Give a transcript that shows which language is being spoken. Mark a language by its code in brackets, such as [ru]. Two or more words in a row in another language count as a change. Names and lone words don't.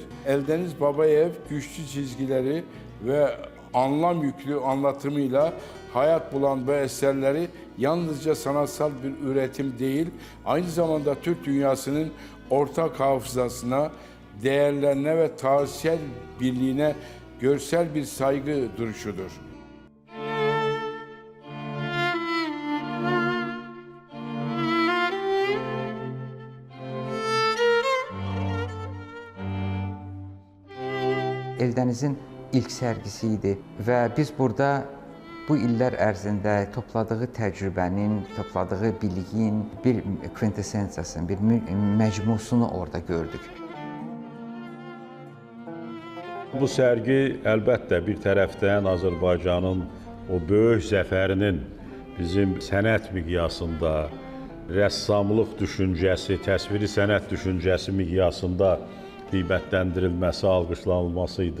[tr] Eldeniz Babayev güçlü çizgileri ve anlam yüklü anlatımıyla hayat bulan bu eserleri yalnızca sanatsal bir üretim değil, aynı zamanda Türk dünyasının ortak hafızasına, değerlerine ve tarihsel birliğine görsel bir saygı duruşudur. [az] Eldənizin ilk sərgisi idi və biz burada bu illər ərzində topladığı təcrübənin, topladığı biliyin bir kvintessensiyasını, bir məcmusunu orada gördük. Bu sərgi əlbəttə bir tərəfdən Azərbaycanın o böyük zəfərinin bizim sənət miqyasında, rəssamlıq düşüncəsi, təsviri sənət düşüncəsi miqyasında qiymətləndirilməsi, alqışlanılması idi.